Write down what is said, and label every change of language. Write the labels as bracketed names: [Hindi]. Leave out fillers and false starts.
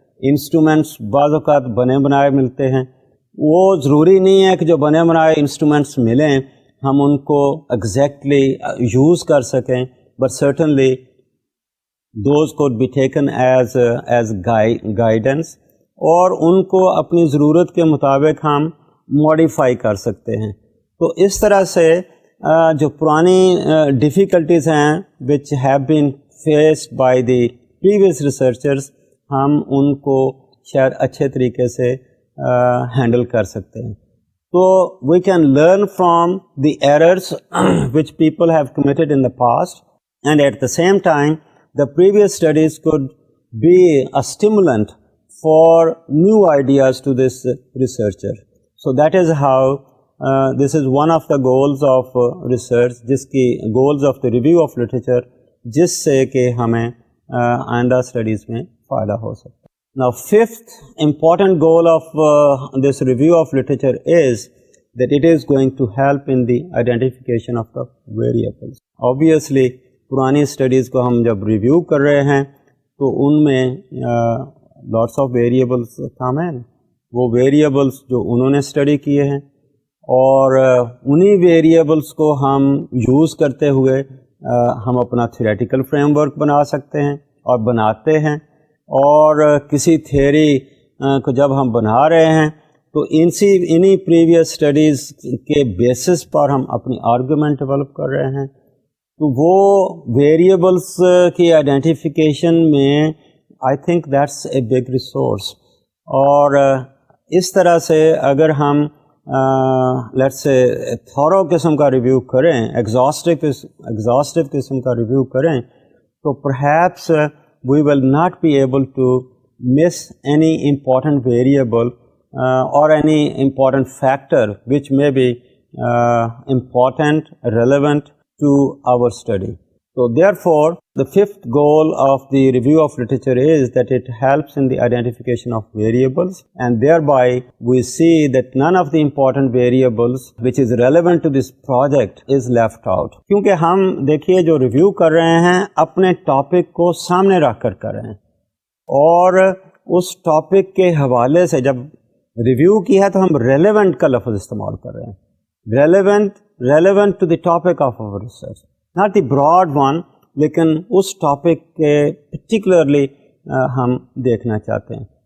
[Urdu] Instruments بعض اوقات بنے بنائے ملتے ہیں. وہ ضروری نہیں ہے کہ جو بنے بنائے انسٹرومنٹس ملیں ہم ان کو ایگزیکٹلی یوز کر سکیں، [English] but certainly those could be taken as guidance، [Urdu] اور ان کو اپنی ضرورت کے مطابق ہم ماڈیفائی کر سکتے ہیں. تو اس طرح سے جو پرانی ڈیفیکلٹیز ہیں [English] which have been faced by the previous researchers، [Urdu] ہم ان کو شاید اچھے طریقے سے ہینڈل کر سکتے ہیں. [English] So we can learn from the errors which people have committed in the past, and at the same time the previous studies could be a stimulant for new ideas to this researcher. So that is how this is one of the goals of research, jiski goals of the review of literature, [Urdu] jis se ke hame آئندہ studies میں فائدہ ہو سکتا ہے. [English] Now, fifth important goal of this review of literature is that it is going to help in the identification of the variables. [Urdu] Obviously, پرانی studies کو ہم جب review کر رہے ہیں تو ان میں [English] lots of variables [Urdu] شامل ہیں. وہ variables جو انہوں نے اسٹڈی کیے ہیں اور انہی variables کو ہم یوز کرتے ہوئے ہم اپنا تھیوریٹیکل فریم ورک بنا سکتے ہیں اور بناتے ہیں. اور کسی تھیوری کو جب ہم بنا رہے ہیں تو انہی پریویس اسٹڈیز کے بیسس پر ہم اپنی آرگومنٹ ڈیولپ کر رہے ہیں. تو وہ ویریبلس کی آئیڈینٹیفیکیشن میں [English] I think that's a big resource. [Urdu] اور اس طرح سے اگر ہم لیٹس سے تھورو قسم کا ریویو کریں، ایگزاسٹو قسم کا ریویو کریں، تو [English] Perhaps we will not be able to miss any important variable or any important factor which may be important, relevant to our study. So therefore, the fifth goal of the review of literature is that it helps in the identification of variables, and thereby we see that none of the important variables which is relevant to this project is left out. [Urdu] کیونکہ ہم دیکھیے جو review کر رہے ہیں اپنے topic کو سامنے رکھ کر رہے ہیں، اور اس ٹاپک کے حوالے سے جب ریویو کیا ہے تو ہم ریلیونٹ کا لفظ استعمال کر رہے ہیں. [English] relevant to the topic of our research, not the broad one, [Urdu] لیکن اس ٹاپک کے پرٹیکولرلی ہم دیکھنا چاہتے ہیں.